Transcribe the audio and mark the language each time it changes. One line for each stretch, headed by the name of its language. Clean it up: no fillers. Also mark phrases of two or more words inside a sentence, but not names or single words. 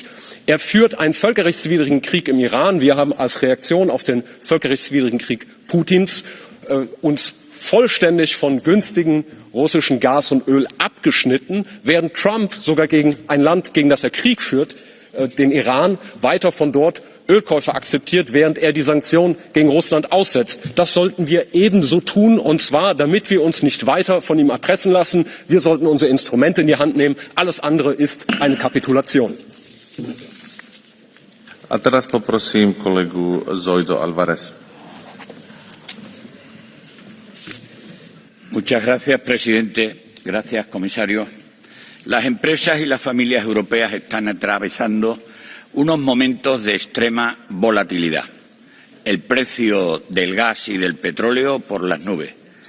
German: Er führt einen völkerrechtswidrigen Krieg im Iran. Wir haben als Reaktion auf den völkerrechtswidrigen Krieg Putins uns vollständig von günstigen russischen Gas und Öl abgeschnitten, während Trump sogar gegen ein Land, gegen das er Krieg führt, den Iran, weiter von dort Ölkäufe akzeptiert, während er die Sanktionen gegen Russland aussetzt. Das sollten wir ebenso tun, und zwar, damit wir uns nicht weiter von ihm erpressen lassen. Wir sollten unsere Instrumente in die Hand nehmen. Alles andere ist eine Kapitulation.
Slovak: A teraz poprosím kolegu Zoido Alvarez.
Spanish: Muchas gracias, presidente. Gracias, comisario. Las empresas y las familias europeas están atravesando unos momentos de extrema volatilidad. El precio del gas y del petróleo por las nubes.